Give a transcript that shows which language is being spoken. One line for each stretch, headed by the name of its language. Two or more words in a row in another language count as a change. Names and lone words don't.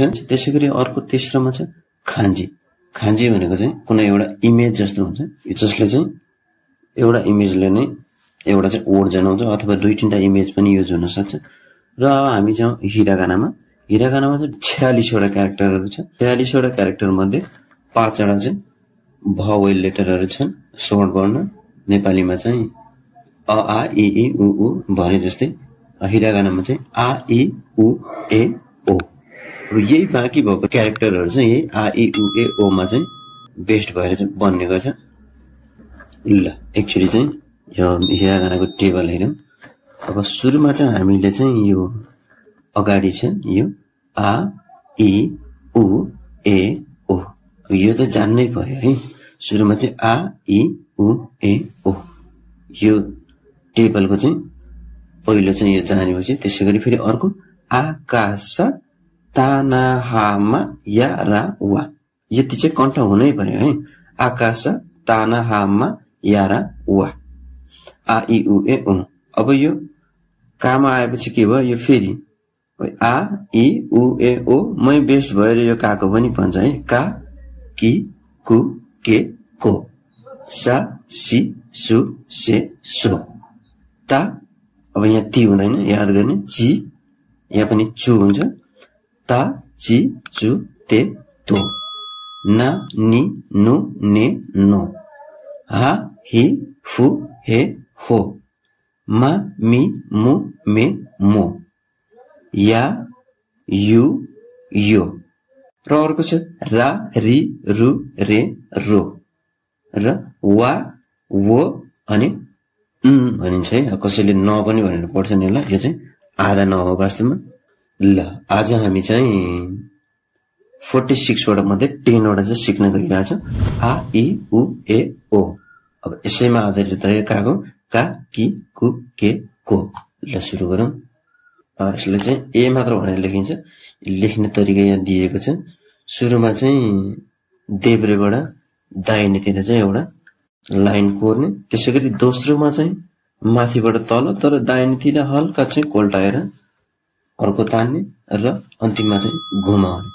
Nepali: त्यसैगरी अर्को तेस्रोमा छ खान्जी। खान्जी भनेको चाहिँ कुनै एउटा इमेज जस्तो हुन्छ, जसले चाहिँ एउटा इमेजले नै एउटा चाहिँ वर्ड जनाउँछ अथवा दुई तीनटा इमेज पनि युज हुन सक्छ। र हामी चाहिँ हिरागानामा चाहिँ 46 वटा क्यारेक्टरहरु छ। 46 वटा क्यारेक्टर मध्ये 5 वटा चाहिँ
English: vowel letters
Nepali: छन्, शॉर्ट वर्ण। नेपालीमा चाहिँ अ आ इ ई उ ऊ भने जस्तै हिरागानामा चाहिँ
Japanese: あ い う え お.
Nepali: र यही बाँकी भएको क्यारेक्टरहरु चाहिँ यही
Japanese: あ い う え お
Nepali: मा चाहिँ बेस्ड भएर चाहिँ बन्ने गर्छ। ल एक्चुअली चाहिँ यो हिरागानाको टेबल हेरौं। अब सुरुमा चाहिँ हामीले चाहिँ यो अगाडि छ यो
Japanese: あ い う え お.
Nepali: यो त जान्नै पर्यो है। सुरुमा चाहिँ
Japanese: あ い う え お.
Nepali: यो टेबलको चाहिँ पहिलो चाहिँ यो जानेपछि त्यसैगरी फेरि अर्को
Japanese: あかさ たなはま や ら わ.
Nepali: यति चाहिँ कण्ठ हुनै पर्यो है।
Japanese: あかさ たなはま や ら わ. あ い う え お.
Nepali: अब यो कामा आएपछि के भयो? यो फेरि
Japanese: あ い う え お
Nepali: मै बेस्ट भएर यो काको पनि भन्छ है।
Japanese: か き く け こ さ し す せ そ た.
Nepali: अब यहाँ ती हुँदैन, याद गर्ने। ची यहाँ पनि चु हुन्छ।
Japanese: た ち つ て と. な に ぬ ね の. は ひ ふ へ ほ. ま み む め も. や ゆ よ.
Nepali: र अर्को छ
Japanese: ら り る れ ろ.
Nepali: र
Japanese: わ を
Nepali: अनि भनिन्छ है। कसैले न पनि भनेर पढ्छ नि होला। यो चाहिँ आधा न हो वास्तवमा। ल आज हामी चाहिँ 46 वटा मध्ये 10 वटा चाहिँ सिक्न गइरहेछ।
Japanese: あ い う え お.
Nepali: अब यसैमा आधारित रहेको
Japanese: か き く け こ.
Nepali: ल सुरु गरौँ। यसले चाहिँ ए मात्र भनेर लेखिन्छ। लेख्ने तरिका यहाँ दिएको छ। सुरुमा चाहिँ देब्रेबाट दाहिनेतिर चाहिँ एउटा लाइन कोर्ने, त्यसैगरी दोस्रोमा चाहिँ माथिबाट तल तर दाहिनेतिर हल्का चाहिँ कोल्टाएर अर्को तान्ने र अन्तिममा चाहिँ घुमाउने।